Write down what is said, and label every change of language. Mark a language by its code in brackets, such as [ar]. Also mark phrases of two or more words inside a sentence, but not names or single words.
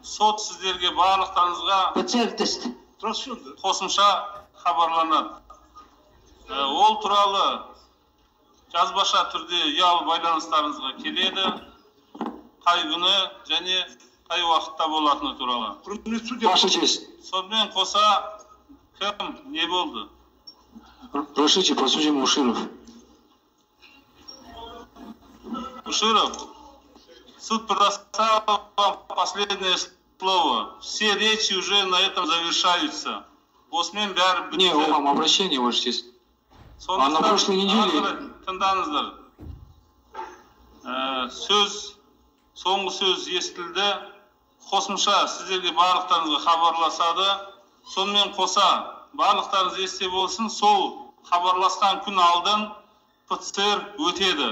[kk] Сот сіздерге барлықтарыңызға қосымша хабарланады. Ол туралы жазбаша түрде ұялы байланыстарыңызға келеді. Қай күні және қай уақытта болатыны туралы. Сонымен қоса кім не болды? [ru] Разрешите, подсудимый Уширов. Уширов, суд предоставил вам последнее слово. Все речи уже на этом завершаются. Не, вам обращение, Ваша честь. А на прошлой неделе... [kk] Тыңдаңыздар. Соңғы сөз естілді. Қосымша сіздерге барлықтарыңызға хабарласады. Сонымен қоса барлықтарыңыз есте болсын, сол хабарласқан күн алдын ПЦР өтеді.